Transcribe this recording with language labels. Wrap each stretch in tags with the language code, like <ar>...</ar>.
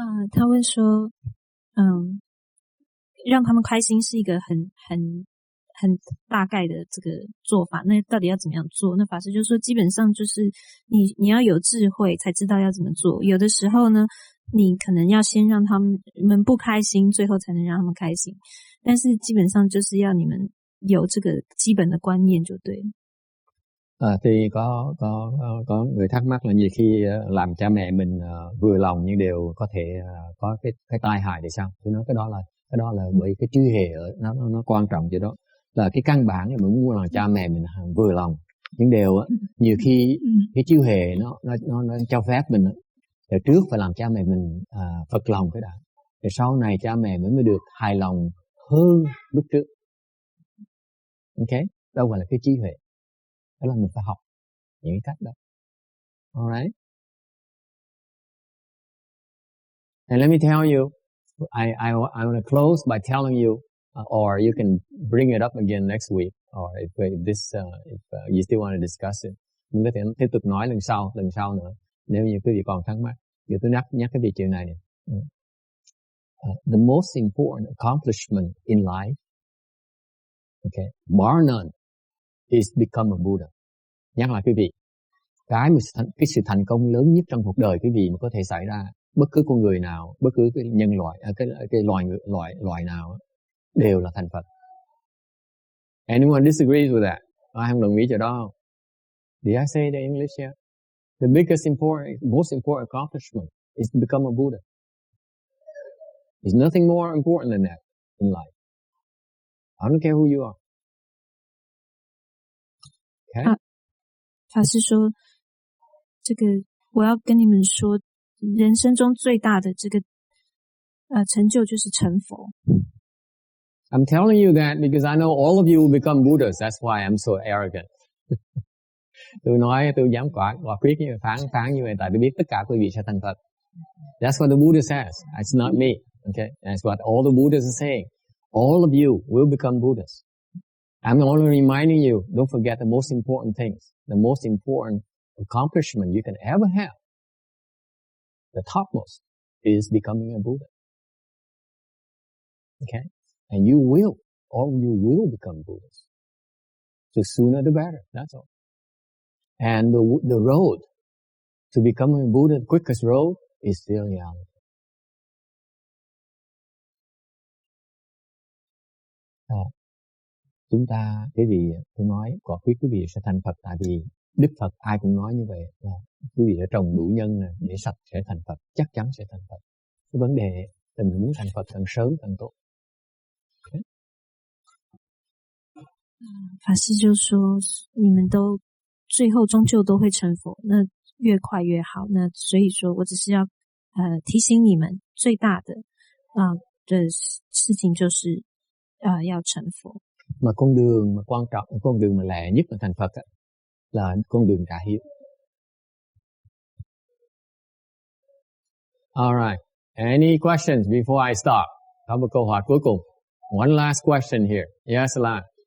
<zh>他问说，让他们开心是一个很大概的这个做法，那到底要怎么样做？那法师就说，基本上就是你要有智慧才知道要怎么做。有的时候呢，你可能要先让他们不开心，最後才能讓他們開心。但是基本上就是要你們有這個基本的觀念就對了。</zh> <vi>Thì có người thắc mắc là nhiều khi làm cha mẹ mình vừa lòng nhưng đều có thể có cái tai hại thì sao? Tôi nói cái đó là bởi cái trí huệ nó quan trọng chỗ đó. Là cái căn bản là mình muốn làm cha mẹ mình vừa lòng nhưng đều nhiều khi cái trí huệ nó cho phép mình rồi trước phải làm cha mẹ mình phật lòng cái đã, rồi sau này cha mẹ mới được hài lòng hơn lúc trước. Ok, đâu gọi là cái trí huệ, đó là mình phải học những cái cách đó.</vi> <en>Alright, and let me tell you, I want to close by telling you, or you can bring it up again next week, or if you still want to discuss it,</en> <vi>mình có thể tiếp tục nói lần sau nữa nếu như quý vị còn thắc mắc. Giờ tôi nhắc cái chuyện này.</vi> <en>The most important accomplishment in life, okay, bar none, is become a Buddha.</en> <vi>Nhắc lại quý vị, cái sự thành công lớn nhất trong cuộc đời quý vị mà có thể xảy ra, bất cứ con người nào, bất cứ cái nhân loại, cái loài nào đều là thành Phật.</vi> <en>Anyone disagrees with that?</en> <vi>Ai không đồng ý chỗ đó không?</vi> <en>Did I say the English here? The most important accomplishment is to become a Buddha. There's nothing more important than that in life. I don't care who you are. Okay?</en> <zh>法师说，这个我要跟你们说，人生中最大的这个成就就是成佛。</zh> <en>I'm telling you that because I know all of you will become Buddhas. That's why I'm so arrogant.</en> <vi>Tôi dám quả quyết như vậy, phán như vậy, tại tôi biết tất cả quý vị sẽ thành Phật.</vi> <en>That's what the Buddha says. It's not me. Okay, that's what all the Buddhas are saying. All of you will become Buddhas. I'm only reminding you. Don't forget the most important things. The most important accomplishment you can ever have. The topmost is becoming a Buddha. Okay, and all of you will become Buddhas. So sooner the better. That's all. And the road to becoming a Buddha, the quickest road, is still reality.</en> <vi>Chúng ta, cái gì tôi nói, quả quyết quý vị sẽ thành Phật, tại vì Đức Phật ai cũng nói như vậy, là quý vị đã trồng đủ nhân để sạch sẽ thành Phật, chắc chắn sẽ thành Phật. Cái vấn đề là mình muốn thành Phật càng sớm càng tốt.</vi> <en>Okay?</en> <zh>法师就说，你们都最后终究都会成佛，那越快越好。那所以说我只是要提醒你们，最大的的事情就是要成佛。</zh> <vi>Mà con đường mà quan trọng, con đường mà lẹ nhất là thành Phật là con đường trả hiếu.</vi> <en>Alright, any questions before I stop?</en> <vi>Có một câu hỏi cuối cùng.</vi> <en>One last question here. Yes, Lan.</en>